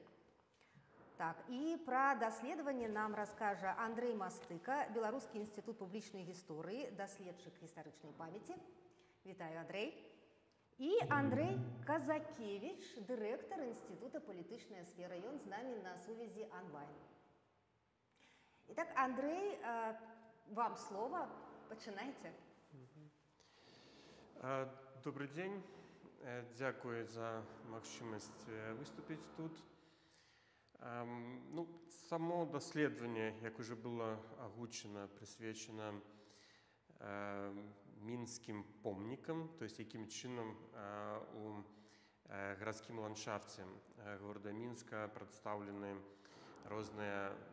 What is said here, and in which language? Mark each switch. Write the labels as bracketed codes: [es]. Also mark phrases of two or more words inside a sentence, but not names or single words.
[be] Так, і пра даследаванне нам раскажа Андрэй Мастыка, Беларускі інстытут публічнай гісторыі, даследчык гістарычнай памяці. Вітаю, Андрэй. І Андрэй Казакевіч, дырэктар Інстытута палітычнай сферы. Ён з намі на сувязі онлайн. [ru] Итак, Андрей, вам слово. [be] Пачинайте. [ru] Добрый день. [be] Дякую за магчымасць выступіць тут. Само даследаванне, як уже было агучана, прысвечана мінскім помнікам, [ru] то есть [be] якім чынам у гарадскім ландшафце горада Мінска прадстаўлены розныя